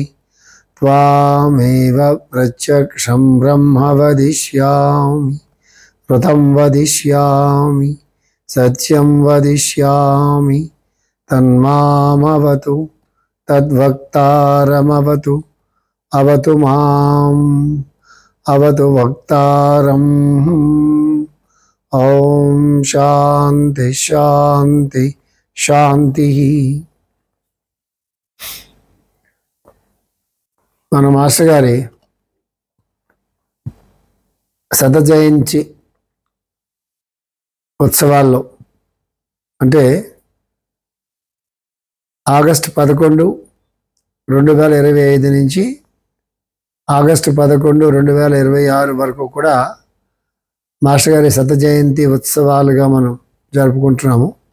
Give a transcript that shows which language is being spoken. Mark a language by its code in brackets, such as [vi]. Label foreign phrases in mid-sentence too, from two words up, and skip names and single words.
[sa] त्वामेव प्रत्यक्षं ब्रह्म वदिष्यामि ऋतं वदिष्यामि सत्यं वदिष्यामि तन्मामवतु तद्वक्तारमवतु अवतु माम् अवतु वक्तारम् ॐ शान्ति शान्ति शान्तिः। [te] మన మాస్టర్ గారి శత జయంతి ఉత్సవాల్లో అంటే ఆగస్టు 11, 2025 నుంచి ఆగస్టు 11, 2026 వరకు కూడా మాస్టర్ గారి శత జయంతి ఉత్సవాలుగా మనం జరుపుకుంటున్నాము.